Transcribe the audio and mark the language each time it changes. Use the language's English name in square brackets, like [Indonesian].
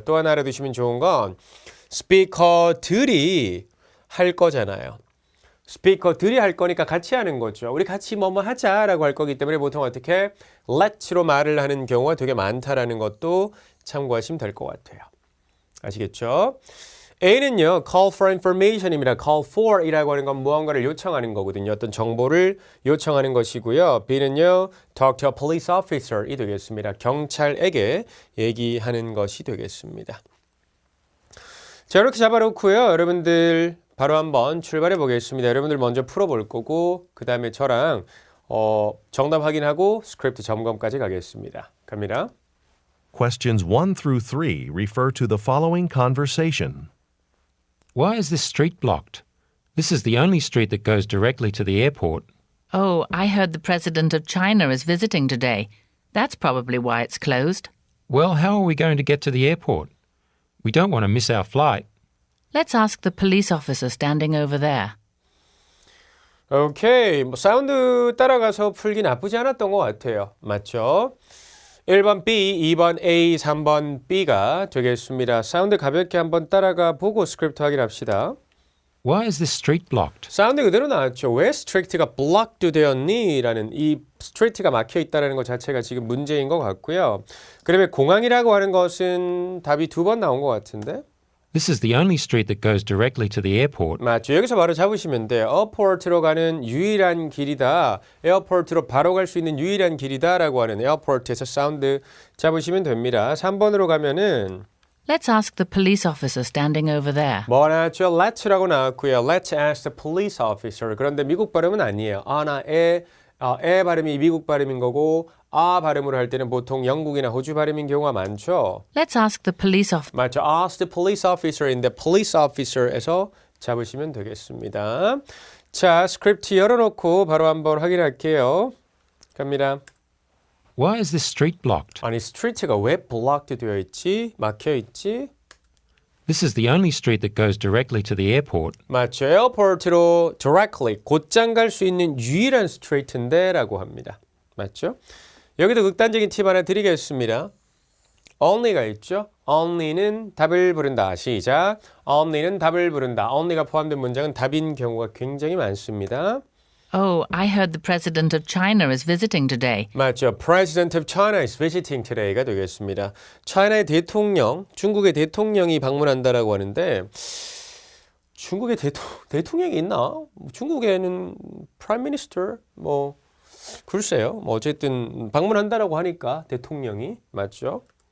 [Korean] 또 하나 알아두시면 좋은 건 스피커들이 할 거잖아요. 스피커들이 할 거니까 같이 하는 거죠. 우리 같이 뭐뭐 하자라고 할 거기 때문에 보통 어떻게 let'로 말을 하는 경우가 되게 많다라는 것도 참고하시면 될 것 같아요. 아시겠죠? [English] A는요, call for information입니다. [Korean] call for 이라고 하는 건 무언가를 요청하는 거거든요. 어떤 정보를 요청하는 것이고요. [English] B는요, talk to a police officer이 되겠습니다. [Korean] 경찰에게 얘기하는 것이 되겠습니다. 자, 이렇게 잡아놓고요. 여러분들 바로 한번 출발해 보겠습니다. 여러분들 먼저 풀어볼 거고 그 다음에 저랑 정답 확인하고 스크립트 점검까지 가겠습니다. 갑니다. [English] Questions 1 through 3 refer to the following conversation. Why is this street blocked? This is the only street that goes directly to the airport. Oh, I heard the president of China is visiting today. That's probably why it's closed. Well, how are we going to get to the airport? We don't want to miss our flight. Let's ask the police officer standing over there. [Korean] 오케이. 사운드 따라가서 풀기 나쁘지 않았던 것 같아요. 맞죠? 1번 B, 2번 A, 3번 B가 되겠습니다. 사운드 가볍게 한번 따라가 보고 스크립트 확인합시다. [English] Why is this street blocked? [Korean] 사운드 그대로 나왔죠. 왜 스트리트가 blocked 되었니? 라는 이 스트리트가 막혀있다는 것 자체가 지금 문제인 것 같고요. 그러면 공항이라고 하는 것은 답이 두 번 나온 것 같은데? [English] This is the only street that goes directly to the airport. [Korean] 맞죠. 여기서 바로 잡으시면 돼요. 에어포트로 가는 유일한 길이다. 에어포트로 바로 갈 수 있는 유일한 길이다 라고 하는 에어포트에서 사운드 잡으시면 됩니다. 3번으로 가면은 [English] Let's ask the police officer standing over there. [Korean] 뭐 나왔죠? Let's라고 나왔고요. [English] Let's ask the police officer. [Korean] 그런데 미국 발음은 아니에요. 아나 에 발음이 미국 발음인 거고 아 발음으로 할 때는 보통 영국이나 호주 발음인 경우가 많죠. [English] Let's ask the police officer. [Korean] 맞죠. [English] Ask the police officer인데 police officer [Korean] 에서 잡으시면 되겠습니다. 자, 스크립트 열어놓고 바로 한번 확인할게요. 갑니다. [English] Why is this street blocked? [Korean] 아니, 스트리트가 왜 blocked 되어 있지? 막혀 있지? [English] This is the only street that goes directly to the airport. [Korean] 맞죠. 에어포트로 directly 곧장 갈 수 있는 유일한 스트리트인데 라고 합니다. 맞죠? 여기도 극단적인 팁 하나 드리겠습니다. only가 있죠. only는 답을 부른다. 시작. only는 답을 부른다. only가 포함된 문장은 답인 경우가 굉장히 많습니다. [English] Oh, I heard the president of China is visiting today. [Korean] 맞죠. [English] President of China is visiting today [Korean] 가 되겠습니다. 차이나의 대통령, 중국의 대통령이 방문한다라고 하는데 중국의 대통령이 있나? 중국에는 Prime Minister 글쎄요. 어쨌든 방문한다라고 하니까 대통령이 맞죠.